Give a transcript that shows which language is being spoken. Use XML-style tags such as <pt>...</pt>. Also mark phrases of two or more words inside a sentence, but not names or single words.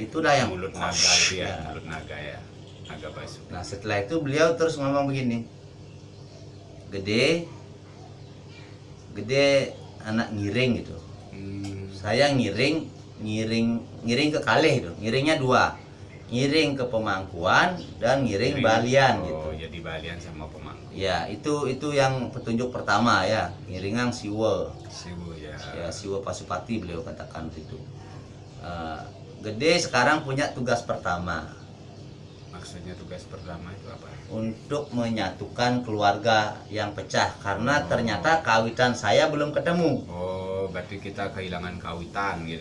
<id>itu dah yang mulut naga itu ya, mulut naga ya. Naga Basuki. Nah, setelah itu beliau terus ngomong begini. Gede anak ngiring gitu. Saya ngiring ke Kaleh itu. Ngiringnya 2. Ngiring ke Pemangkuan dan ngiring Balian gitu. Oh, jadi Balian sama Pemangkuan. Ya, itu yang petunjuk pertama ya. Ngiringan Siwa. Siwa ya. Ya, Siwa Pasupati beliau katakan itu. Gede sekarang punya tugas pertama. Maksudnya tugas pertama itu apa? Untuk menyatukan keluarga yang pecah karena ternyata kawitan saya belum ketemu. Oh, berarti kita kehilangan kawitan gitu.</id>